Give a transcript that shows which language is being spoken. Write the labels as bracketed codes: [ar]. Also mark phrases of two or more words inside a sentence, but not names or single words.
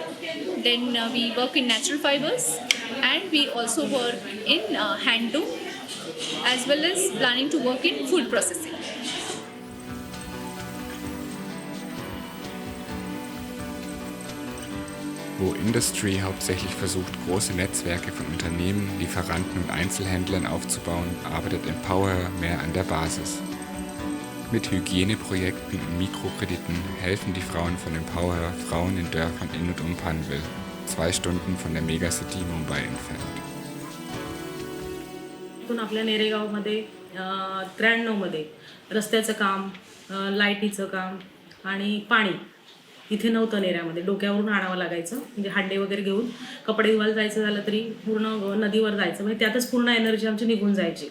[en] Then we work in natural fibers, and we also work in handloom, as well as planning to work in food processing. [de] Wo Industry hauptsächlich versucht, große Netzwerke von Unternehmen, Lieferanten und Einzelhändlern aufzubauen, arbeitet Empower mehr an der Basis. Mit Hygieneprojekten und Mikrokrediten helfen die Frauen von Empower Frauen in Dörfern in und um Panvel, 2 Stunden von der Megacity Mumbai entfernt. [mr] आपल्या नेरेगावमध्ये 93मध्ये रस्त्याचं काम, लाईटीचं काम आणि पाणी इथे नव्हतं नेऱ्यामध्ये. डोक्यावरून आणावं लागायचं, म्हणजे हांडे वगैरे घेऊन कपडे धुवायला जायचं झालं तरी पूर्ण नदीवर जायचं, म्हणजे त्यातच पूर्ण एनर्जी आमची निघून जायची.